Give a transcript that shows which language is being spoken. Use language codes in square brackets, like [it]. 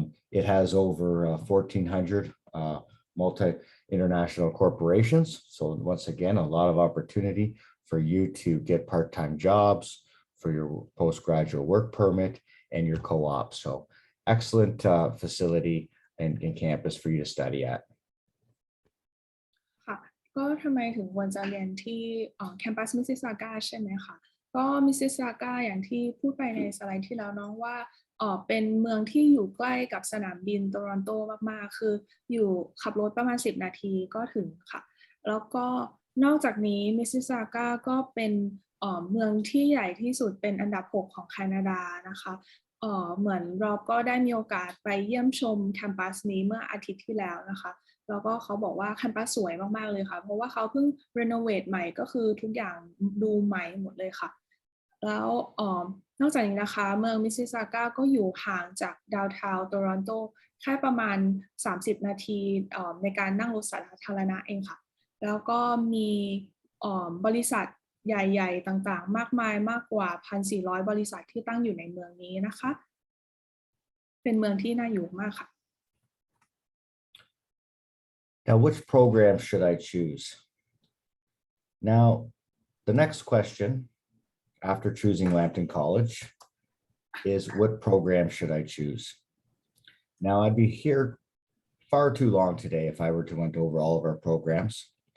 [en] It has over 1,400 multi-international corporations. So once again, a lot of opportunity for you to get part-time jobs, for your postgraduate work permit, and your co-op. So excellent facility and campus for you to study at. [th] ค่ะก็ทำไมถึงควรจะเรียนที่แคมปัสมิสซิสซาก้าใช่ไหมคะก็มิสซิสซาก้าอย่างที่พูดไปในสไลด์ที่แล้วน้องว่าเป็นเมืองที่อยู่ใกล้กับสนามบินโตรอนโตมากๆคืออยู่ขับรถประมาณ10 นาทีก็ถึงค่ะแล้วก็นอกจากนี้มิสซิสซาก้าก็เป็นเมืองที่ใหญ่ที่สุดเป็นอันดับ6ของแคนาดานะคะ เหมือนเราก็ได้มีโอกาสไปเยี่ยมชมแคมปัสนี้เมื่ออาทิตย์ที่แล้วนะคะแล้วก็เขาบอกว่าแคมปัสสวยมากๆเลยค่ะเพราะว่าเขาเพิ่งรีโนเวทใหม่ก็คือทุกอย่างดูใหม่หมดเลยค่ะแล้ว นอกจากนี้นะคะเมืองมิสซิสซาก้าก็อยู่ห่างจากดาวน์ทาวน์โตรอนโตแค่ประมาณ30 นาทีในการนั่งรถสาธารณะเองค่ะแล้วก็มีบริษัทใหญ่ๆต่างๆมากมายมากกว่า 1,400 บริษัทที่ตั้งอยู่ในเมืองนี้นะคะเป็นเมืองที่น่าอยู่มากค่ะ [en] Now, which program should I choose? Now, the next question after choosing Lambton College is what program should I choose? Now, I'd be here far too long today if I were to went over all of our programs.